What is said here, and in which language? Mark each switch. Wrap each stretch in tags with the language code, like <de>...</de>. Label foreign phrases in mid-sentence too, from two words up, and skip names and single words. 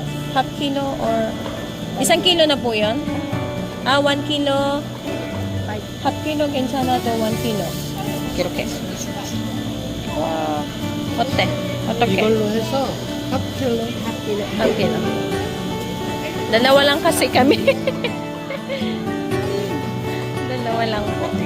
<en>Half kilo</en> <tl>or isang kilo na po yun?</tl> <en>1 kilo. Half kilo 괜찮아 to 1 kilo.</en> <ko>이렇게. 와, 어때? 어떻게? 이걸로 해서 하프킬로.</ko> <en>Half kilo.</en> <tl>Dalawa lang kasi kami. Dalawa lang po.</tl>